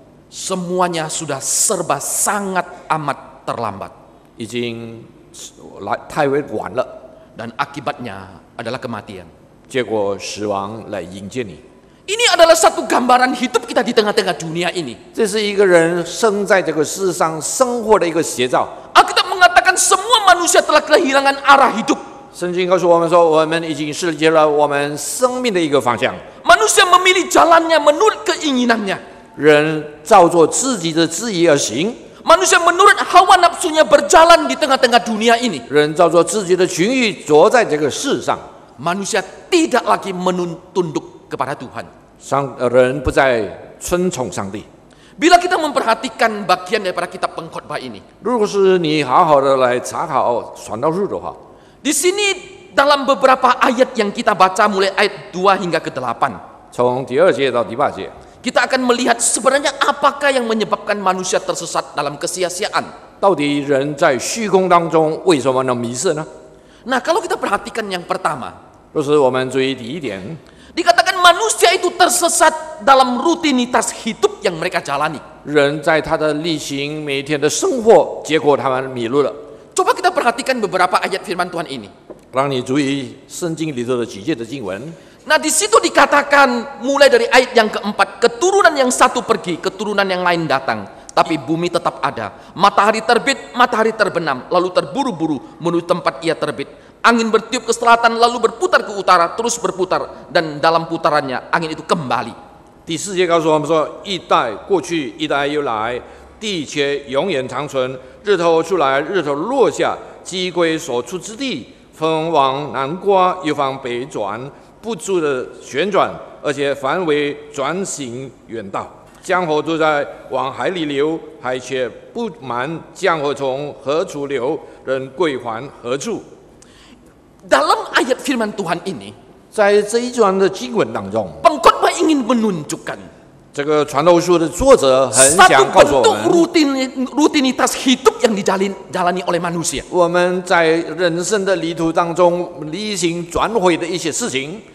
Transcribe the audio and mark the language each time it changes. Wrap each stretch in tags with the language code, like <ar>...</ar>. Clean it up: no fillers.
<id>semuanya sudah serba sangat amat terlambat.</id> <zh>已经来太晚了，</zh> <id>Dan akibatnya adalah kematian.</id> <zh>结果死亡来迎接你。</zh> <id>Ini adalah satu gambaran hidup kita di tengah-tengah dunia ini.</id> <zh>这是一个人生在这个世上生活的一个写照。</zh> <id>Alkitab mengatakan semua manusia telah kehilangan arah hidup.</id> <zh>圣经告诉我们说，我们已经失去了我们生命的一个方向。</zh> <id>Manusia memilih jalannya menurut keinginannya.</id> <zh>人照着自己的旨意而行，</zh> <id>Manusia menurut hawa nafsunya berjalan di tengah-tengah dunia ini.</id> <zh>人照着自己的情欲走在这个世上。</zh> <id>Manusia tidak lagi tunduk kepada Tuhan.</id> <zh>人不再尊崇上帝。</zh> <id>Bila kita memperhatikan bagian daripada kitab pengkhotbah ini,</id> <zh>如果是你好好的来查考传道书的话，</zh> <id>di sini dalam beberapa ayat yang kita baca mulai ayat 2 hingga ke 8,</id> <zh>从第2节到第8节，</zh> <id>kita akan melihat sebenarnya apakah yang menyebabkan manusia tersesat dalam kesia-siaan.</id> <zh>到底人在虚空当中为什么能迷失呢？</zh> <id>Nah, kalau kita perhatikan yang pertama,</id> <zh>若是我们注意第一点，</zh> <id>dikatakan manusia itu tersesat dalam rutinitas hidup yang mereka jalani.</id> <zh>人在他的例行每天的生活，结果他们迷路了。</zh> <id>Coba kita perhatikan beberapa ayat firman Tuhan ini.</id> <zh>让你注意圣经里头的几节的经文。</zh> <id>Nah, di situ dikatakan mulai dari ayat yang keempat, keturunan yang satu pergi, keturunan yang lain datang, tapi bumi tetap ada. Matahari terbit, matahari terbenam, lalu terburu-buru menuju tempat ia terbit. Angin bertiup ke selatan, lalu berputar ke utara, terus berputar, dan dalam putarannya angin itu kembali.</id> <zh>第4节告诉我们说，一代过去，一代又来，地却永远长存。日头出来，日头落下，鸡归所出之地。风往南刮，又往北转，不住的旋转，而且范围转行远大。江河都在往海里流，海却不满江河从何处流，人归还何处？</zh> <id>Dalam ayat firman Tuhan ini,</id> <zh>在这一段的经文当中，</zh> <id>pengkhotbah ingin menunjukkan</id> <zh>这个传道书的作者很</zh> <id>satu</id> <zh>想告诉我</zh> <id>bentuk</id> <zh>们，</zh> <id>rutinitas hidup yang dijalani oleh manusia.</id> <zh>我们在人生的旅途当中例行转回的一些事情，</zh>